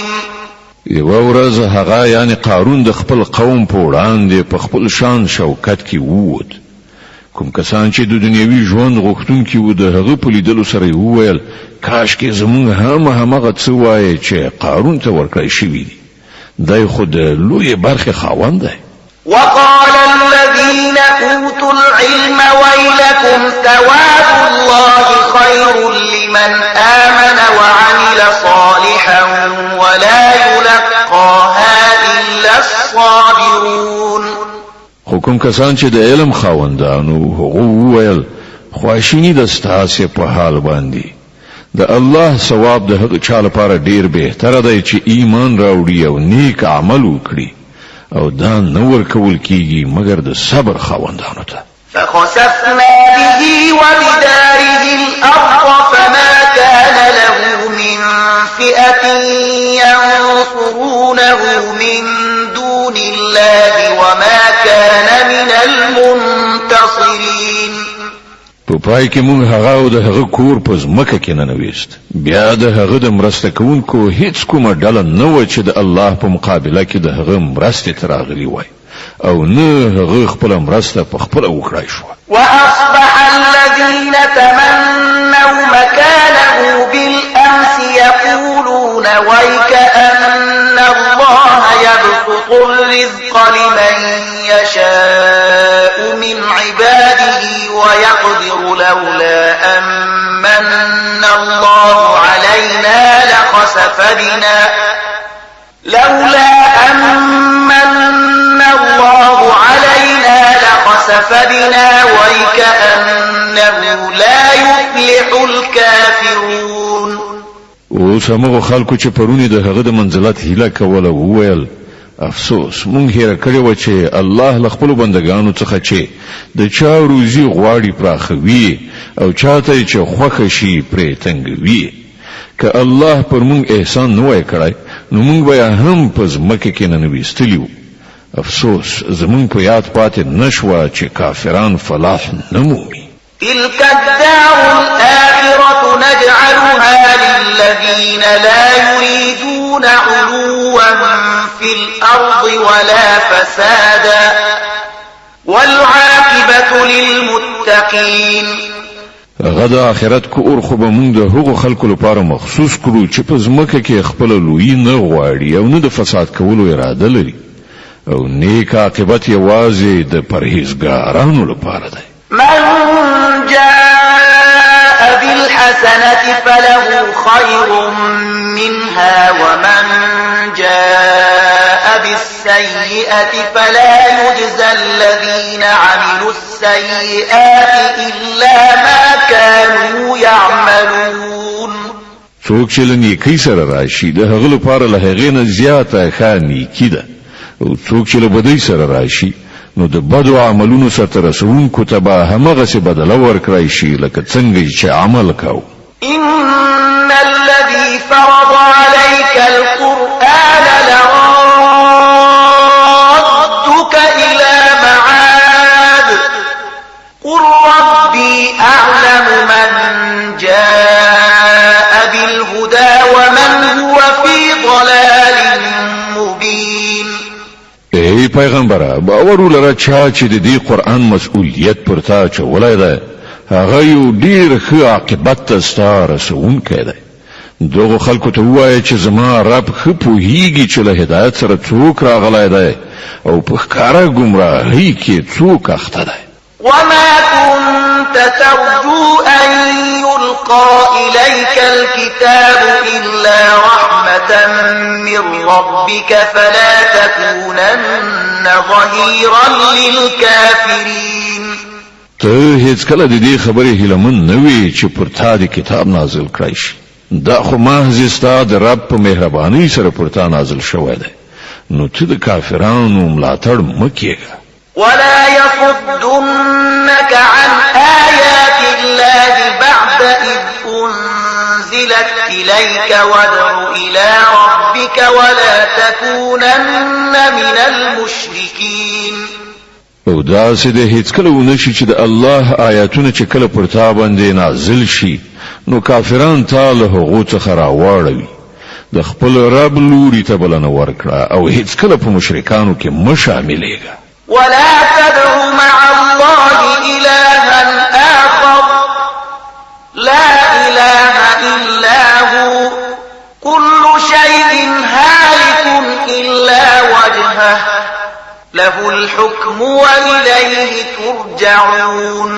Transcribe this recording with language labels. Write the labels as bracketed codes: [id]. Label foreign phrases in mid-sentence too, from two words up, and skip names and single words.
[ps] یوه ورځ هغه یعنی قارون د خپل قوم په وړاندې په خپل شان شوکت کې ووت. کوم کسان چې د دنیوي ژوند غوښتونکي وو د هغه په لیدلو سره یې وویل کاشکې زموږ هم همغه څه وایي چې قارون ته ورکړی شوي دي. دی خو د لویې برخې خاوند دی. [ar] وقال الذين أوتوا العلم ويلكم ثواب الله خير لمن آمن وعمل صالحا ولا يلقاها إلا الصابرون. [ps] حکم کسان چې د علم خاوندانو هغه وویل خواشینی د ستاسې په حال باندې د الله ثواب د هغه چا لپاره ډیر بهتره دی چې ایمان راوړي او نیک عمل وکړي او دا نه ورکول کیږي مګر د صبر خاوندانو ته. [ar] فخسفنا به وبداره الأرض فما كان له من فئة ينصرونه من دون الله وما كان من المنتصرين. [ps] په پای کې موږ هغه او د هغه کور په ځمکه کې ننویست. بیا د هغه د مرسته کوونکو هیڅ کومه ډله نه وه چې د الله په مقابله کې د هغه مرستې ته راغلي وای او نه هغه خپله مرسته په خپله وکړای شوه. [ar] وأصبح الذين تمنوا مكانه بالأمس يقولون ويكأن الله يبسط الرزق لمن يشاء من عباده ويقدر لولا أمن الله علينا لخسف بنا ويكأنه لا يفلح الكافرون. [ps] اوس هغه خلکو چې پرونی د هغه د منزلت هیله کوله وویل افسوس مونږ هېره کړې وه چې الله له خپلو بندګانو څخه چې د چا روزي غواړي پراخوي او چاته چې خوښه شي پرې تنګوي. که الله پر مونږ احسان نه وای کړی نو موږ به هم په ځمکه کې نه ویستلیو. افسوس زمون په یاد پاتې نشوه چې کافران فلاح نه مومي. [ar] تلك الدار الآخرة نجعلها للذين لا يريدون علوا في الأرض ولا فسادا والعاقبة للمتقين. [ps] غد آخرت کور خو به موږ د هغو خلکو لپاره مخصوص کړو چې په ځمکه کې خپل لوی نه غواړي او نه د فساد کولو اراده لري، او نیک عاقبت یوازې د پرهیزګارانو لپاره دی. [ar] من جاء بالحسنة فله خير منها ومن جاء بالسيئة فلا يجزى الذين عملوا السيئات إلا ما كانوا يعملون. [ps] څوک چې له نیکۍ سره راشي د هغه لپاره له هغې نه زیاته ښه نیکي ده، او څوک چې له بدۍ سره راشي نو د بدو عملونو سره رسونکو ته به همغسې بدله ورکړی شي لکه څنګه چې عمل کاوه. [ar] إن الذي فرض عليك القرآن لرادك إلى معاد قل ربي أعلم من جاء بالهدى ومن هو في ضلال مبين. [ps] ای پیغمبره، باور ولره چا چې د دې قرآن مسؤلیت پر تا اچولی دی هغه یو ډیر ښه عاقبت ته ستا رسوونکی دی. دغو خلکو ته ووایه چې زما رب ښه پوهیږي چې له هدایت سره څوک راغلی دی او په ښکاره ګمراهۍ کې څوک اخته دی. [ar] وما كنت ترجو أن يلقى إليك الكتاب إلا رحمة من ربك فلا تكونن ظهيرا للكافرين. [ps] ته هیڅ کله د دې خبرې هیلمن نه وې چې پر تا د کتاب نازل کړی شي. دا خو محض ستا د رب په مهربانۍ سره پر تا نازل شوی دی، نو ته د کافرانو ملاتړ مه کېږه. [ar] ولا يصدنك عن آيات الله بعد إذ أنزلت إليك وادع إلى ربك ولا تكونن من المشركين. [ps] او داسې د هیڅ کله ونشي چې د الله آیاتونه چې کله پر تا باندې نازل شي نو کافران تا له هغو څخه راواړوي. د خپل رب لوري ته بلنه ورکړه او هیڅ کله په مشرکانو کې مه شاملېږه. [ar] ولا تدع مع الله إلها آخر لا إله إلا هو كل شيء هالك إلا وجهه له الحكم وإليه ترجعون.